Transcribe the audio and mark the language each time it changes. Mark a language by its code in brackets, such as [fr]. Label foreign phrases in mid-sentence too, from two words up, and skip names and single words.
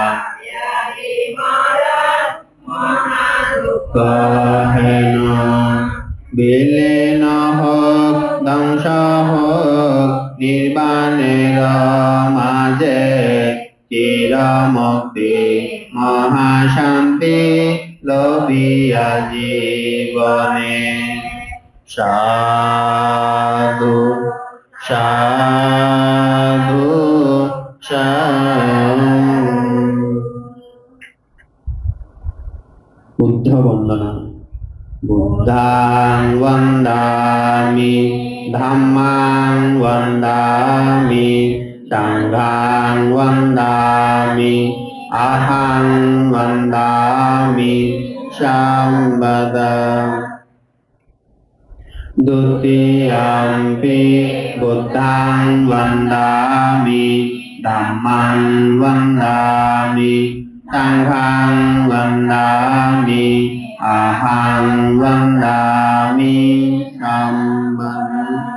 [bn] হেন, বিলীন হোক ধ্বংস হোক নির্বাণের মাঝে, চির মুক্তি মহাশান্তি লভিয়া জীবনে। সাধু সাধু সাধু। বুদ্ধ বন্দনা। [pi] बुद्धां वन्दामि धम्मां वन्दामि संघां वन्दामि अहं वन्दामि सम्बदं द्वितीयम्पि बुद्धं वन्दामि धम्मं वन्दामि संघं वन्दामि अहं वन्दामि सम्बदं